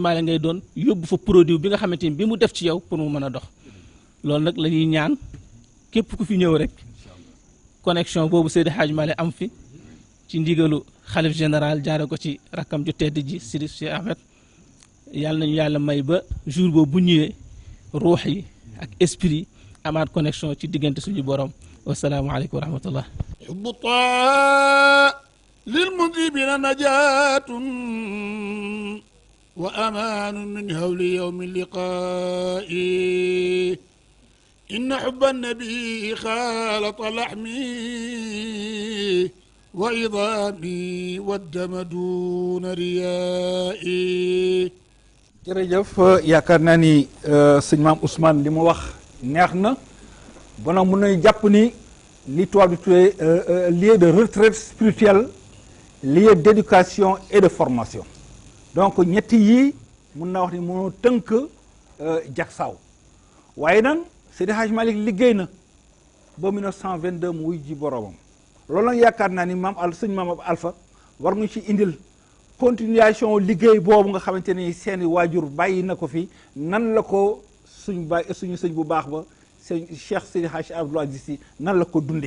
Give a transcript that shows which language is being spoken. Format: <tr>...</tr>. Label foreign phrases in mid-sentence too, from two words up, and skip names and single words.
<wo>Malick ngay doon yóbbu fa produit bi nga xamante ni bi mu def ci yow pour mu mën a dox loolu nag la ñuy ñaan képp ku fi ñëw rek connexion boobu Seydi Hadji Malick am fi ci ndigalu xalif général jaare ko ci rakkam ju tedd ji Sidi Cheikh Ahmed yàlla nañu yàlla may ba jour boobu bu ñëwee ruux yi ak esprit amaat connexion ci diggante suñu borom</wo> <ar>والسلام عليكم ورحمة الله حب طه للمذنبين نجاة وأمان من هول يوم اللقاء إن حب النبي خالط لحمي وعظامي والدم دون ريائي</ar> <wo>jërëjëf yaakaar naa ni sëñ maam Ousmane li mu wax neex na ba nag mun nañu jàpp ni li tubaab di tuddee</wo> <fr>lieu de retraite spirituelle lieu d'éducation et de formation donc</fr> <wo>ñetti yii mun naa wax ni mënoo tënk Jaksaaw waaye nag Seydi Hadj Malick liggéey na ba 1922 mu wuy ji boromam loolu nag yaakaar naa ni sëñ maam Alpha war nga ci indil continuation liggéey boobu nga xamante ni seeni waajur bàyyi na ko fi nan la ko suñu sëñ bu baax ba sëñ Cheikh Seydi Hadji Abdoul Aziz Sy nan la ko dundee.</wo>